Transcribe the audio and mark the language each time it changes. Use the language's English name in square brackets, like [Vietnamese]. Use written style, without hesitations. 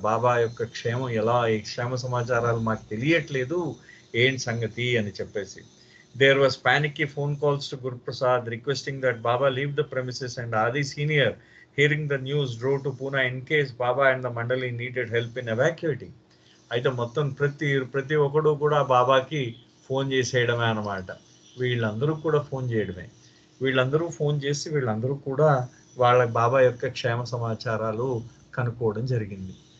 [Telugu] బాబా యొక్క క్షేమం ఎలా, ఈ క్షేమ సమాచారాలు మాకు తెలియట్లేదు, ఏం సంగతి అని చెప్పేసి. [English] There was panicky phone calls to Guru Prasad requesting that Baba leave the premises, and Adi Senior, hearing the news, drove to Pune in case Baba and the Mandali needed help in evacuating. [Telugu] అయితే మొత్తం ప్రతి ఒక్కడు కూడా బాబాకి phone చేసేయడమే అనమాట. వీళ్ళందరూ కూడా phone చేయడమే. వీళ్ళందరూ ఫోన్ చేసి వీళ్ళందరూ కూడా వాళ్ళ బాబా యొక్క క్షేమ సమాచారాలు కనుక్కోవడం జరిగింది.